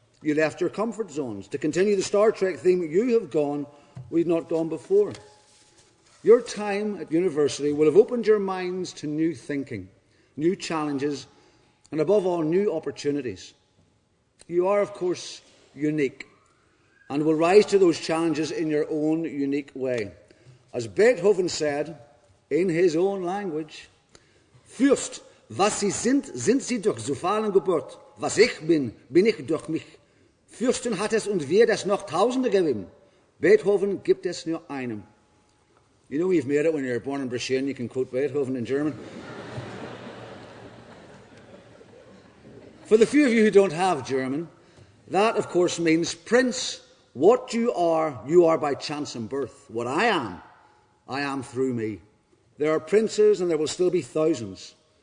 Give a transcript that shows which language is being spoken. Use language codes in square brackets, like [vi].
[en] You left your comfort zones. To continue the Star Trek theme, you have gone where you've not gone before. Your time at university will have opened your minds to new thinking, new challenges, and above all, new opportunities. You are, of course, unique, and will rise to those challenges in your own unique way. As Beethoven said, in his own language, [de] "Fürst, was Sie sind, sind Sie durch Zufall geboren. Was ich bin, bin ich durch mich. Fürsten hat es und wird es noch Tausende geben. Beethoven gibt es nur einem." [en] You know you've made it when you're born in Britain, you can quote Beethoven in German. For the few of you who don't have German, that, of course, means, Prince, what you are by chance and birth. What I am through me. There are princes and there will still be thousands.